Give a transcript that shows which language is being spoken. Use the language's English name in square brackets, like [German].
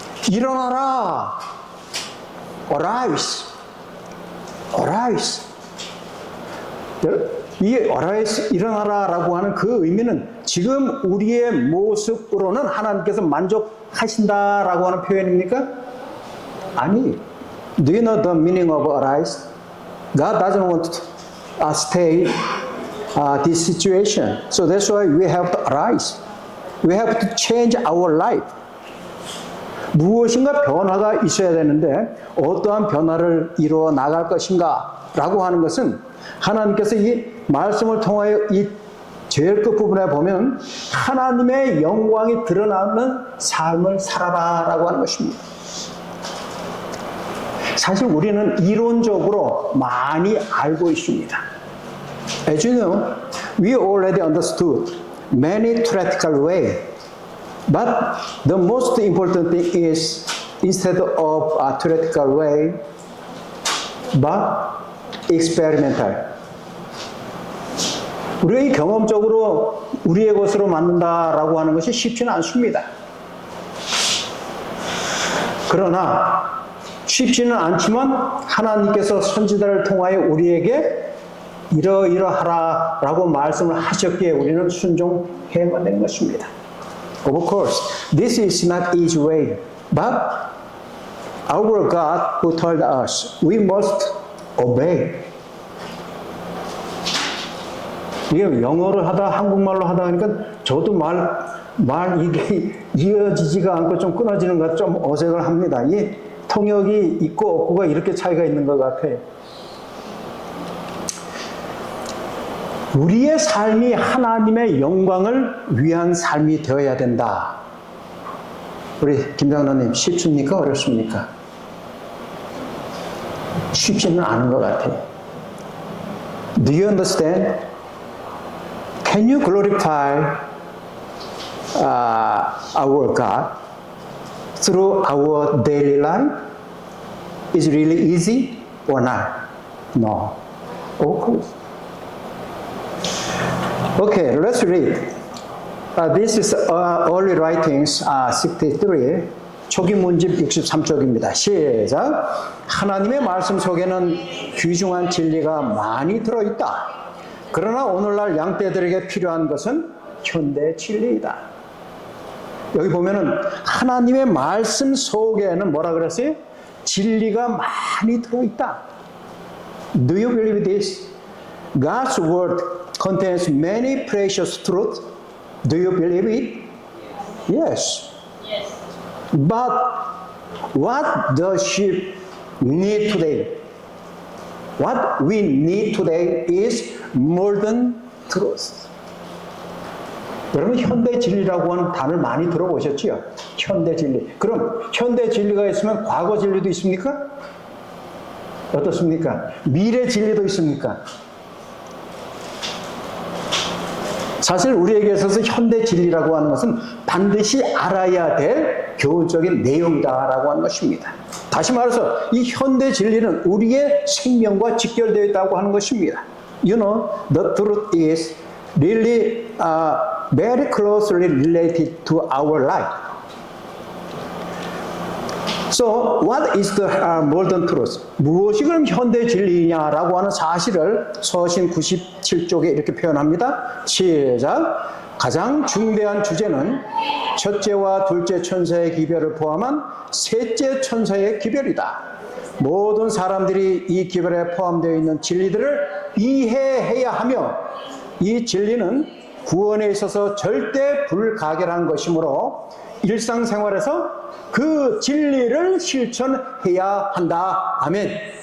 [Korean] 일어나라. [English] Arise. Arise. [Korean] 이 arise, 일어나라 라고 하는 그 의미는 지금 우리의 모습으로는 하나님께서 만족하신다라고 하는 표현입니까? 아니. [English] Do you know the meaning of arise? God doesn't want to stay this situation. So that's why we have to arise. We have to change our life. [Korean] 무엇인가 변화가 있어야 되는데 어떠한 변화를 이루어 나갈 것인가 라고 하는 것은 하나님께서 이 말씀을 통하여 이 제일 끝부분에 보면 하나님의 영광이 드러나는 삶을 살아라 라고 하는 것입니다. 사실 우리는 이론적으로 많이 알고 있습니다. [English] As you know, we already understood many theoretical ways. But the most important thing is instead of a theoretical way, but experimental. [Korean] 우리가 경험적으로 우리의 것으로 만든다라고 하는 것이 쉽지는 않습니다. 그러나 쉽지는 않지만 하나님께서 선지자를 통하여 우리에게 이러이러하라라고 말씀을 하셨기에 우리는 순종해야만 되는 것입니다. [English] Of course, this is not easy way, but our God who told us we must obey. [Korean] 이게 영어를 하다 한국말로 하다 하니까 저도 말 이게 이어지지가 않고 좀 끊어지는 것 좀 어색을 합니다. 이 통역이 있고 없고가 이렇게 차이가 있는 것 같아요. 우리의 삶이 하나님의 영광을 위한 삶이 되어야 된다. 우리 김장로님 쉽습니까? 어렵습니까? 쉽지는 않은 것 같아요. [English] Do you understand? Can you glorify our God through our daily life? Is it really easy or not? No. Of course. Okay, let's read. This is early writings 63, [Korean] 초기 문집 63쪽입니다. 시작. 하나님의 말씀 속에는 귀중한 진리가 많이 들어있다. 그러나 오늘날 양떼들에게 필요한 것은 현대 진리이다. 여기 보면은 하나님의 말씀 속에는 뭐라 그랬어요? 진리가 많이 들어있다. [English] Do you believe this? God's word contains many precious truths. Do you believe it? Yes. Yes. But what does she need today? What we need today is more than truth. [Korean] 여러분 현대 진리라고 하는 단어를 많이 들어보셨지요? 현대 진리. 그럼 현대 진리가 있으면 과거 진리도 있습니까? 어떻습니까? 미래 진리도 있습니까? 사실 우리에게 있어서 현대 진리라고 하는 것은 반드시 알아야 될 교훈적인 내용이다라고 하는 것입니다. 다시 말해서 이 현대 진리는 우리의 생명과 직결되어 있다고 하는 것입니다. [English] You know, the truth is really very closely related to our life. So, what is the modern truth? [Korean] 무엇이 그럼 현대 진리냐라고 하는 사실을 서신 97쪽에 이렇게 표현합니다. 시작! 가장 중대한 주제는 첫째와 둘째 천사의 기별을 포함한 셋째 천사의 기별이다. 모든 사람들이 이 기별에 포함되어 있는 진리들을 이해해야 하며 이 진리는 구원에 있어서 절대 불가결한 것이므로 일상생활에서 그 진리를 실천해야 한다. 아멘.